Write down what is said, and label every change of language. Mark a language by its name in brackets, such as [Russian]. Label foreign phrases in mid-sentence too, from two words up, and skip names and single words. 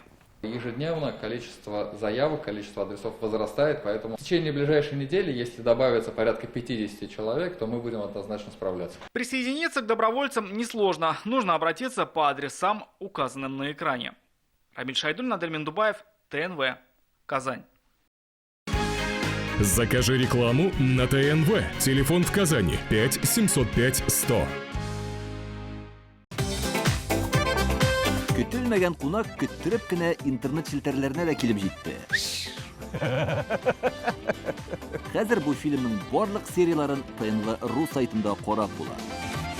[Russian] Ежедневно количество заявок, количество адресов возрастает, поэтому в течение ближайшей недели, если добавится порядка 50 человек, то мы будем однозначно справляться. Присоединиться к добровольцам несложно. Нужно обратиться по адресам, указанным на экране. Рамиль Шайдуллин, Адель Мендубаев, ТНВ, Казань. Закажи рекламу на ТНВ. Телефон в Казани 5 705 100. [Tatar] Көтелмәгән кунак көттөреп кенә интернет челтәрләренә дә килеп җитте. Хәзер бу фильмның барлык серияларын ТНВ.ру сайтында карап була.